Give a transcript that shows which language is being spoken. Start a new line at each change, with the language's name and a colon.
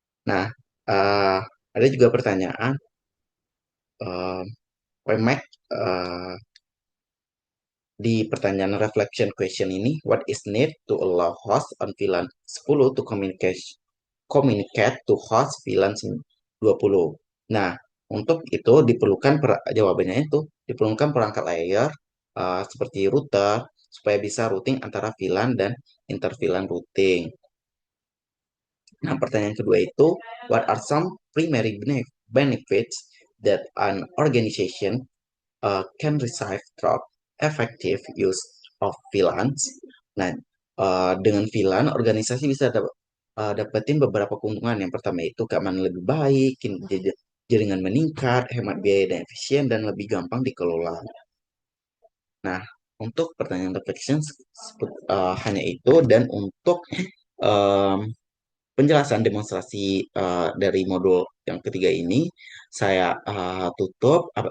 Indonesian: Nah, eh, ada juga pertanyaan, eh, WMAC, di pertanyaan reflection question ini,
English: what is need to allow host on VLAN 10 to communicate to host VLAN 20?
Indonesian: Nah, untuk itu diperlukan jawabannya itu diperlukan perangkat layer seperti router supaya bisa routing antara VLAN dan inter VLAN routing. Nah, pertanyaan kedua itu,
English: what are some primary benefits that an organization can receive through effective use of VLANs?
Indonesian: Nah, dengan VLAN, organisasi bisa dapetin beberapa keuntungan. Yang pertama itu keamanan lebih baik, jaringan meningkat, hemat biaya dan efisien, dan lebih gampang dikelola. Nah, untuk pertanyaan reflection hanya itu, dan untuk em, penjelasan demonstrasi dari modul yang ketiga ini saya tutup.